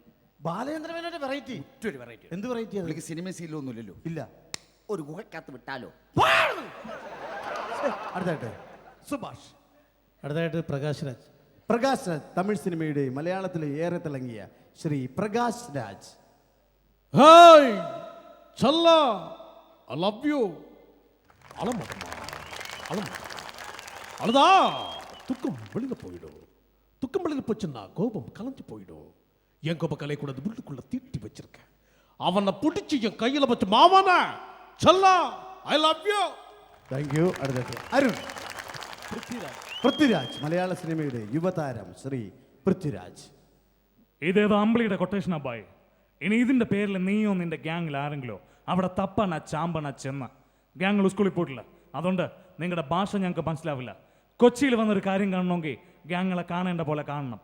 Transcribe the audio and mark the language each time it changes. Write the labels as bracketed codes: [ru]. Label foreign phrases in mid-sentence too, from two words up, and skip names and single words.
[ml] ബാലചന്ദ്ര മേനോന്റെ വെറൈറ്റി. മറ്റൊരു വെറൈറ്റി. എന്ത് വെറൈറ്റി? പുള്ളിക്ക് സിനിമ സീലൊന്നുമില്ലല്ലോ. ഇല്ല. ഒരു ഗുഹക്കകത്ത് വിട്ടാലോ? അടുത്തായിട്ട് സുഭാഷ്. അടുത്തായിട്ട് പ്രകാശ് രാജ്. പ്രകാശ് രാജ് തമിഴ് സിനിമയുടെ മലയാളത്തിലെ ഏറെ തിളങ്ങിയ ശ്രീ പ്രകാശ് രാജ്. [en] hi சல்லா, I love you. [ta] அழமாட்டமா, அழுதா துக்கம் வெளியில் போயிடும். துக்கம் வெளியில் போச்சுன்னா கோபம் கலைஞ்சு போயிடும். என் கோப கலை கூட உள்ளுக்குள்ள தீட்டி வச்சிருக்கேன். அவனை பிடிச்சி என் கையில் வச்சு மாவான சல்லா, [en] I love you. thank you. [ml] അടുത്തായിട്ട് അരുൺ. പൃഥ്വിരാജ് മലയാള സിനിമയുടെ യുവതാരം ശ്രീ പൃഥ്വിരാജ്. ഇതേത് അമ്പിളിയുടെ കൊട്ടേഷൻ അബ്ബായി. ഇനി ഇതിൻ്റെ പേരിൽ നീയോ നിൻ്റെ ഗ്യാങ്ങിൽ ആരെങ്കിലോ അവിടെ തപ്പണ ചാമ്പണ ചെന്ന ഗ്യാങ്ങൾ സ്കൂളിൽ പോയിട്ടില്ല. അതുകൊണ്ട് നിങ്ങളുടെ ഭാഷ ഞങ്ങൾക്ക് മനസ്സിലാവില്ല. കൊച്ചിയിൽ വന്നൊരു കാര്യം കാണണമെങ്കിൽ ഗ്യാങ്ങളെ കാണേണ്ട പോലെ കാണണം.